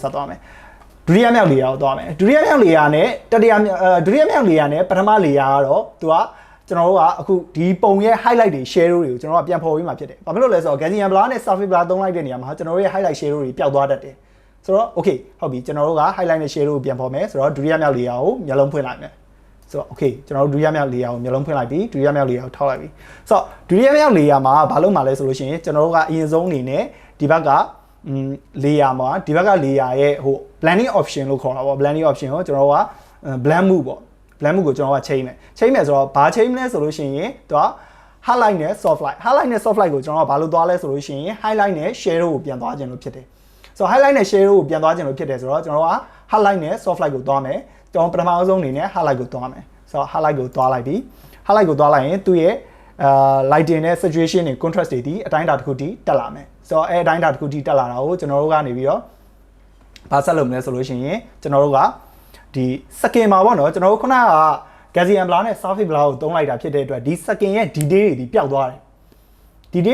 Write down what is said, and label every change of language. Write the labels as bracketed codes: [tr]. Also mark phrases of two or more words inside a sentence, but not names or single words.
[my] ဆက်သွားမယ်ဒုတိယမြောက် layer ကိုသွားမယ်ဒုတိယမြောက် layer နဲ့တတိယဒုတိယမြောက် layer နဲ့ပထမ layer ကတော့သူကကျွန်တော်တို့ကအခုဒီပုံရဲ့ highlight တွေ shadow တွေကိုကျွန်တော်ကပြန်ဖော်ပေးမှာဖြစ်တယ်ဘာဖြစ်လို့လဲဆိုတော့ [en] Gaussian blur [my] နဲ့ [en] surface blur [my] သုံးလိုက်တဲ့နေရာမှာကျွန်တော်တို့ရဲ့ [en] highlight shadow [my] တွေပျောက်သွားတတ်တယ်ဆိုတော့ okay ဟုတ်ပြီကျွန်တော်တို့က highlight နဲ့ shadow ကိုပြန်ဖော်မယ်ဆိုတော့ဒုတိယမြောက် layer ကိုမျက်လုံးဖွင့်လိုက်မယ်ဆိုတော့ okay ကျွန်တော်တို့ဒုတိယမြောက် layer ကိုမျက်လုံးဖွင့်လိုက်ပြီးဒုတိယမြောက် layer ကိုထောက်လိုက်ပြီဆိုတော့ဒုတိယမြောက် layer မှာဘာလုပ်မှာလဲဆိုလို့ရှိရင်ကျွန်တော်တို့ကအရင်ဆုံးအနေနဲ့ဒီဘက်က layer မှာဒီဘက်က layer ရဲ့ဟို [en] blending option [my] လို့ခေါ်တာပေါ့ [en] blending option [my] ကိုကျွန်တော်တို့က [en] blend move [my] ပေါ့ [en] blend move [my] ကိုကျွန်တော်ကချိန်မယ်ဆိုတော့ဘာချိန်မလဲဆိုလို့ရှိရင်သူက highlight နဲ့ [en] soft light highlight [my] နဲ့ [en] soft light [my] ကိုကျွန်တော်ကဘာလို့သွားလဲဆိုလို့ရှိရင် highlight နဲ့ shadow ကိုပြန်သွားခြင်းလို့ဖြစ်တယ်ဆိုတော့ highlight နဲ့ shadow ကိုပြန်သွားခြင်းလို့ဖြစ်တယ်ဆိုတော့ကျွန်တော်က highlight နဲ့ [en] soft light [my] ကိုသွားမယ်ကျွန်တော်ပထမဆုံးအနေနဲ့ highlight ကိုသွားမယ်ဆိုတော့ highlight ကိုသွား လိုက်ပြီ highlight ကိုသွားလိုက်ရင်သူ့ရဲ့lighting နဲ့ saturation တွေ contrast တွေဒီအတိုင်းအတာတစ်ခုတည်းတက်လာမယ်ဆိုတော့အတိုင်းအတာတစ်ခုတည်းတက်လာတာကိုကျွန်တော်တို့ကနေပြီးတော့ဘာဆက်လုပ်မလဲဆိုလို့ရှိရင်ကျွန်တော်တို့ကဒီ second မှာပေါ့နော်ကျွန်တော်တို့ခုနက [en] Gaussian blur [my] နဲ့ [en] surface blur [my] ကိုသုံးလိုက်တာဖြစ်တဲ့အတွက်ဒီ second ရဲ့ detail တွေဒီပျောက်သွားတယ် detail